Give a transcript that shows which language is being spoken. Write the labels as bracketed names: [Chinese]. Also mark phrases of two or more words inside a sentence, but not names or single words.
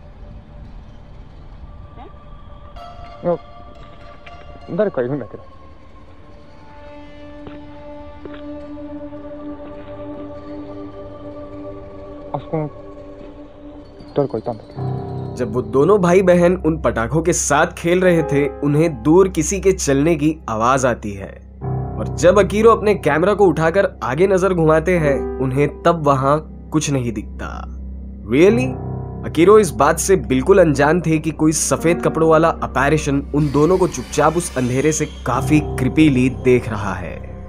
[Japanese] いや、誰かいるんだけど。あそこの誰かいたんだけど。 [Hindi] जब वो दोनों भाई बहन उन पटाखों के साथ खेल रहे थे, उन्हें दूर किसी के चलने की आवाज आती है और जब अकीरो अपने कैमरा को उठाकर आगे नजर घुमाते हैं, उन्हें तब वहां कुछ नहीं दिखता। रियली? अकीरो इस बात से बिल्कुल अनजान थे कि कोई सफेद कपड़ों वाला अपैरेशन उन दोनों को चुपचाप उस अंधेरे से काफी क्रिपीली देख रहा है।